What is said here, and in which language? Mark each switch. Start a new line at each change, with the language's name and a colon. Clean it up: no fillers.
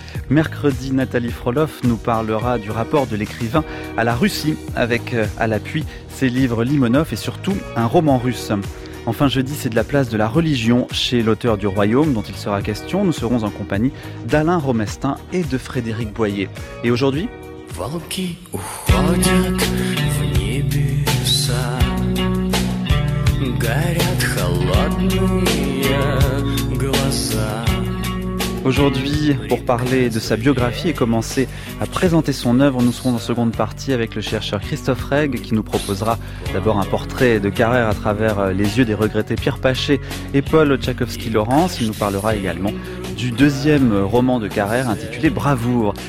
French: Mercredi, Nathalie Frolov nous parlera du rapport de l'écrivain à la Russie, avec à l'appui ses livres Limonov et surtout un roman russe. Enfin jeudi, c'est de la place de la religion chez l'auteur du Royaume dont il sera question. Nous serons en compagnie d'Alain Romestin et de Frédéric Boyer. Et aujourd'hui,
Russian: Волки уходят в небеса, горят холодные глаза.
French: Aujourd'hui, pour parler de sa biographie et commencer à présenter son œuvre, nous serons en seconde partie avec le chercheur Christophe Regue, qui nous proposera d'abord un portrait de Carrère à travers les yeux des regrettés Pierre Paché et Paul Tchaïkovski-Laurence. Il nous parlera également du deuxième roman de Carrère intitulé Bravoure.